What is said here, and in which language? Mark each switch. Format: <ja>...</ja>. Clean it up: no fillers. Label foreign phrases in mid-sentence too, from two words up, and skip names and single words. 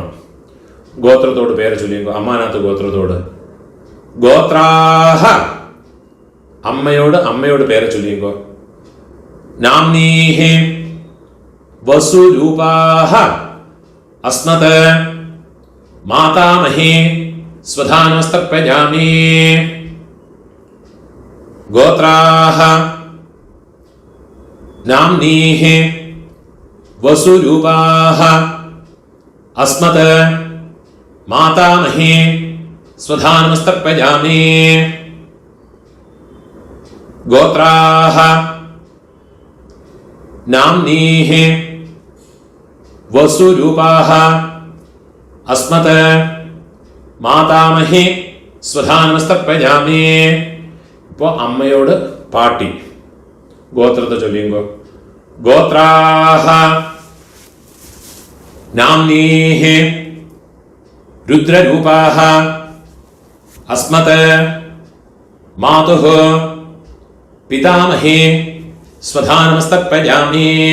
<ml>ഗോത്രത്തോട് പേര് ചൊല്ലിയോ. അമ്മാനാത്ത് ഗോത്രത്തോട് ഗോത്രാഹ അമ്മയോട് പേര് ചൊല്ലിയോ.</ml> <sa>नाम्नीहि वसुरूपाह अस्मत् मातामही स्वधानमस्तर्पयामि गोत्राः नाम्नीः वसुरूपाः अस्मत् मातामही स्वधानमस्तर्पयामि गोत्राः नाम्नीः वसुरूपाः अस्मत् मातामही स्वधानमस्तर्पयामि.</sa> <ml>ഇപ്പോൾ അമ്മയോട് പാട്ടി ഗോത്രത്തെ ചൊല്ലിയുമ്പോ</ml> <sa>गोत्राह नाम्नीः रुद्ररूपाह अस्मत् मातुः पितामहे स्वधानमस्तर्पयामि.</sa>